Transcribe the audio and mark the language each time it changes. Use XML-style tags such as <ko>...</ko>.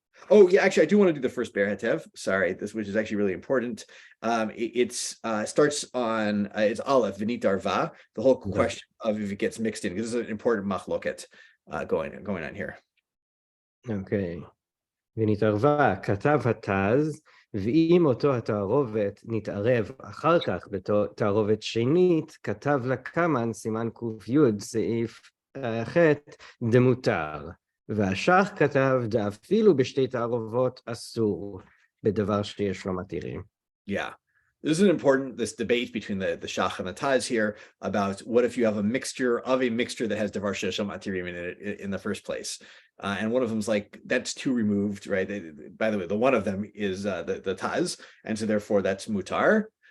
<en>Oh yeah, actually I do want to do the first Ber Hetev. Sorry, which is actually really important. It starts on it's Aleph V'nitar Va, the whole question of if it gets mixed in, because this is an important machloket going on here. Okay.</en> <he>ונתערבה, כתב התז, ואם אותו התערובת נתערב אחר כך בתערובת שנית, כתב לקמן סימן ק"י סעיף ח' דמותר. והשח כתב דאפילו בשתי תערובות אסור, בדבר שיש לו מתירים.</he> <en>Yeah. This is this debate between the Shach and the Taz here about what if you have a mixture that has Devar Sheshel Matirim in it in the first place. And one of them's like, that's too removed, right? By the way, the one of them is the Taz, and so therefore that's mutar.</en>